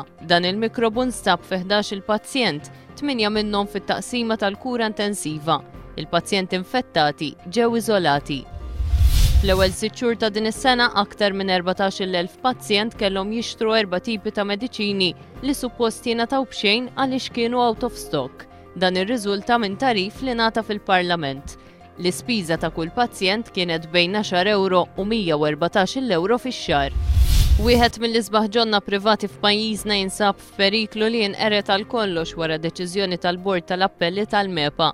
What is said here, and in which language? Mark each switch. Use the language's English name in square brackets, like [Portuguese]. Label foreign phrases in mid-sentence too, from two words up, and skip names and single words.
[Maltese] Dan il-mikrobu nstab fi 11 il-pazjent, 8 minnhom fit-taqsima tal-kura intensiva. Il-pazjenti infettati ġew iżolati. Fl-ewwel 6 xhur ta' din is-sena aktar minn 14,000 pazjent kellhom jixtru 4 tipi ta' mediċini li suppost jingħataw b'xejn għaliex kienu [English] out of stock. [Maltese] Dan irriżulta minn tarif li ngħata fil-Parlament. L-ispiża ta' kull pazjent kienet bejn 10 euro u 114 euro fix-xahar. Wieħed mill-isbaħ ġonna privati f'pajjiżna jinsab f'periklu li jinqeret għal kollox wara deċiżjoni tal-Bord tal-Appelli tal-MEPA.